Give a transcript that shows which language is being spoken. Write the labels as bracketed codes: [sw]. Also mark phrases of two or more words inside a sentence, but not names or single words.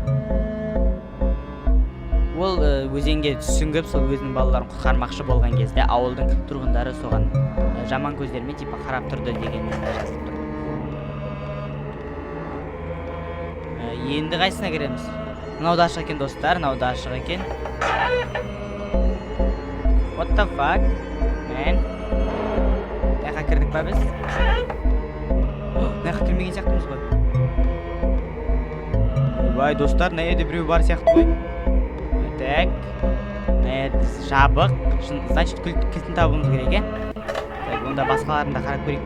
[kk] Ол өзенге сүңгіп сол өзінің балаларын құтқармақшы болған кезде ауылдың тұрғындары соған жаман көздермен қарап тұрды деген жазылып тұр. Енді қайсына кереміз? Мынау да ашық екен достар, мынау да ашық екен. [en] What the fuck, man? [kk] Мынақа кірдік па біз? Мынақа кірмеген сияқтымыз ғой. Бай достар, мына жерде біреу бар сияқты ғой. Так, жабық, значит кілтін табуымыз керек, Так, онда басқаларын да қарап көрейік.